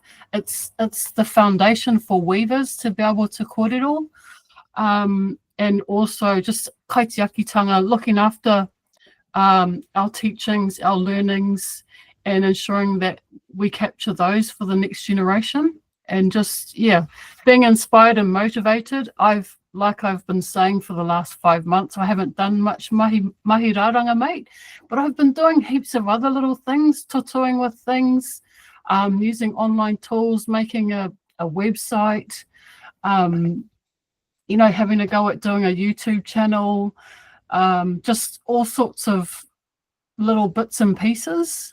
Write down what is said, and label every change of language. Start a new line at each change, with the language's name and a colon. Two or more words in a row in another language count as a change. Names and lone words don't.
English: It's the foundation for weavers to be able to kōrero, and also just kaitiakitanga, looking after our teachings, our learnings, and ensuring that we capture those for the next generation. And just, being inspired and motivated. Like I've been saying for the last 5 months, I haven't done much
Māori: mahi raranga,
English: mate, but I've been doing heaps of other little things, tutuing with things, using online tools, making a website, having a go at doing a YouTube channel, just all sorts of little bits and pieces.